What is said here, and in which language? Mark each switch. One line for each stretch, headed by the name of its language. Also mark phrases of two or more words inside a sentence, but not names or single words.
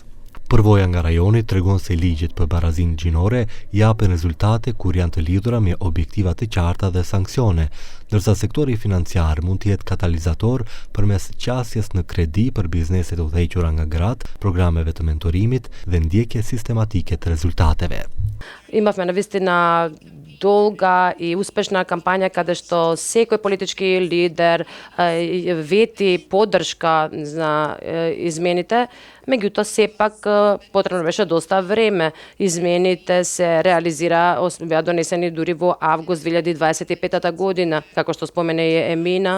Albanian: Përvoja nga rajoni tregon se ligjet për barazinë gjinore japin rezultate kur janë të lidhura me objektiva të qarta dhe sanksione, ndërsa sektori financiar mund të jetë katalizator përmes qasjes në kredi për bizneset udhëhequra nga gratë, programeve të mentorimit dhe ndjekje sistematike të rezultateve.
Macedonian: Имавме навистина долга и успешна кампања каде што секој политички лидер вети поддршка за измените, меѓутоа сепак потребно беше доста време. Измените се беа донесени дури во август 2025 година, како што спомене и Емина.